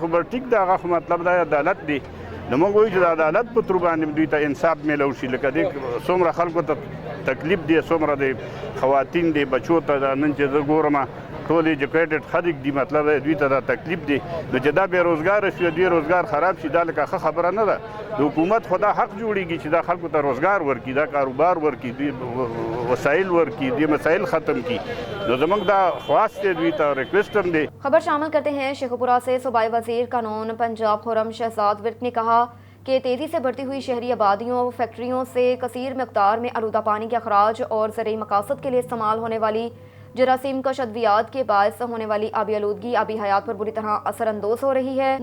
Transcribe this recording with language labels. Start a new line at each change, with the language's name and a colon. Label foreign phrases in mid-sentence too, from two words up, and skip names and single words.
Pashto: خو به ټیک دی هغه خو مطلب دا عدالت دی نو موږ وایو چې د عدالت په تر باندې دوی ته انصاف میلاو شي لکه دې څومره خلکو ته تکلیف دی څومره د خواتین دی بچو ته نن چې زه ګورم ټول ایجوکیټډ خلک دی مطلب دوی ته دا تکلیف دی نو چې دا بېروزګاره شي دوی روزګار خراب شي دا لکه ښه خبره نه ده د حکومت خو دا حق جوړېږي چې دا خلکو ته روزګار ورکړي دا کاروبار ورکړي دوی وسایل ورکړي دوی مسایل ختم کړي نو زموږ دا خواست دی دوی ته ریکویسٹ هم دی.
Urdu: خبر شامل کرتے ہیں شیخوپورہ سے صوبائی وزیر قانون پنجاب خرم شہزاد ورک نے کہا کہ تیزی سے بڑھتی ہوئی شہری آبادیوں فیکٹریوں سے کثیر مقدار میں آلودہ پانی کے اخراج اور زرعی مقاصد کے لیے استعمال ہونے والی جراثیم کش ادویات کے باعث ہونے والی آبی آلودگی آبی حیات پر بری طرح اثر اندوز ہو رہی ہے.